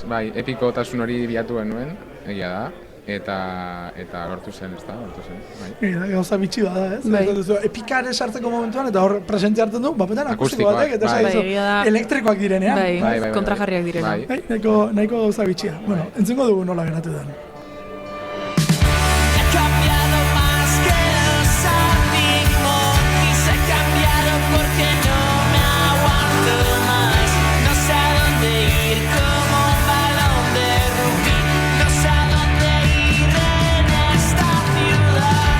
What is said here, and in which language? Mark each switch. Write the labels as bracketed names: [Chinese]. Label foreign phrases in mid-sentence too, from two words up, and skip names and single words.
[Basque] Bai, epikotasun hori bilatu genuen, egia da, eta lortu zen, ez da, bai. Gauza bitxi da, ez? Bai. Epikare sartzeko momentuan, eta hor presentzia hartzen du, bapetan akustiko batek, eta saizu elektrikoak direnean. Bai, kontrajarriak direnean. Bai, nahiko gauza bitxia. Bueno, entzengo dugu nola geratu den. [Spanish] Porque no me aguanto más, no sé a dónde ir como un balón de rugby, no sé a dónde ir en esta ciudad.